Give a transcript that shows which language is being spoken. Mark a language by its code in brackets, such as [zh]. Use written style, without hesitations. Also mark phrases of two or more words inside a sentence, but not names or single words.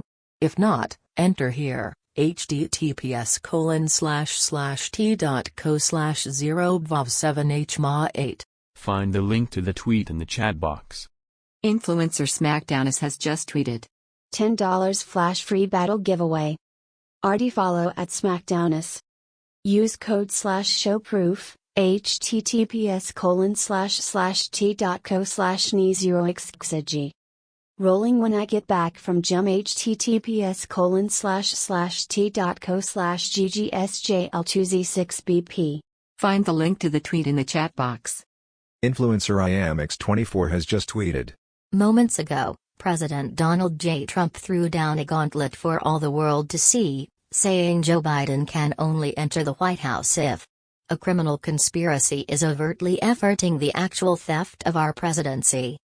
[en] If not, enter here, https://t.co/0bvov7hma8. Find the link to the tweet in the chat box. Influencer SmackDownus has just tweeted. $10 flash free battle giveaway. RD follow at SmackDownus. Use code /showproof, https://t.co/ne0xxg. Rolling when I get back from Jum https://t.co/gggsjl2z6bp. Find the link to the tweet in the chat box. Influencer IamX24 has just tweeted. Moments ago, President Donald J. Trump threw down a gauntlet for all the world to see, saying Joe Biden can only enter the White House if a criminal conspiracy is overtly efforting the actual theft of our presidency.